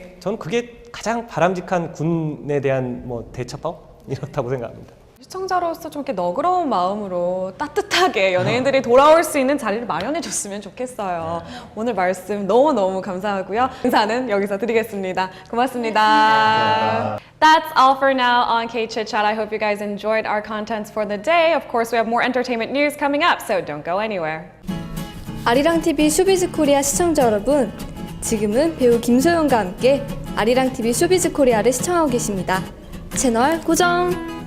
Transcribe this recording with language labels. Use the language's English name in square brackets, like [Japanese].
[Korean] 저는 그게 가장 바람직한 군에 대한 대처법 이렇다고 생각합니다. 시청자로서 좀 이렇게 너그러운 마음으로 따뜻하게 연예인들이 돌아올 수 있는 자리를 마련해 줬으면 좋겠어요. 오늘 말씀 너무너무 감사하고요. 인사는 여기서 드리겠습니다. 고맙습니다. [English] That's all for now on K-Chit-Chat. I hope you guys enjoyed our contents for the day. Of course, we have more entertainment news coming up, so don't go anywhere. [Korean] 아리랑TV 쇼비즈 코리아 시청자 여러분, 지금은 배우 김소연과 함께 아리랑TV 쇼비즈 코리아를 시청하고 계십니다. 채널 고정!